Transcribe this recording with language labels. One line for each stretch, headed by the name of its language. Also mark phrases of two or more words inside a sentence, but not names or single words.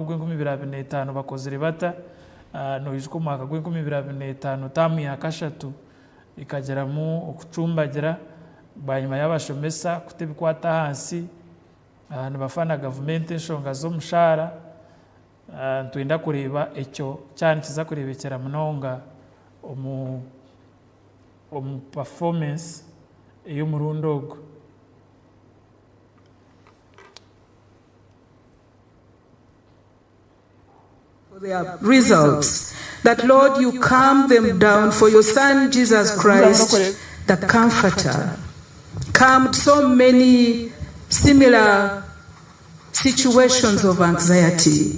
Nyankole: ogw'2025 bakozere bata noyiziko omwaka ogw'2025 tamu ya kashatu ikageramu okucumbagira banyuma y'abashomesa kutebikwata hansi nibafana government enshonga z'omushahara ntwenda kureba ekyo cyane kiza kurebekera munonga omu performance ey'omurundi ogwo.
English: Their results, that Lord, you calm them down for your Son Jesus Christ, the Comforter, calmed so many similar situations of anxiety.